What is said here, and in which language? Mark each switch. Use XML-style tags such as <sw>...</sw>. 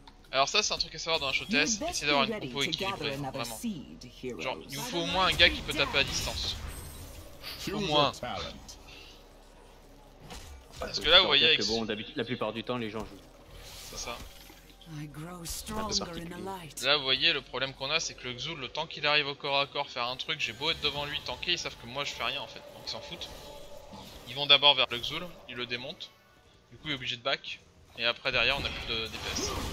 <fr>Alors ça, c'est un truc à savoir dans un HOTS, essayez d'avoir une compo équilibrée, vraiment. Genre, il vous faut au moins un gars qui peut taper à distance. Au moins. Parce que là, vous voyez, avec... bon, d'habitude, la plupart du temps, les gens jouent. C'est ça.</fr> <en>I grow stronger in the light.</en> <fr>Là, vous voyez, le problème qu'on a, c'est que le Xul, le temps qu'il arrive au corps à corps faire un truc, j'ai beau être devant lui, tanker, ils savent que moi je fais rien en fait, donc ils s'en foutent. Ils vont d'abord vers le Xul, ils le démontent, du coup il est obligé de back, et après derrière on a plus de DPS.</fr>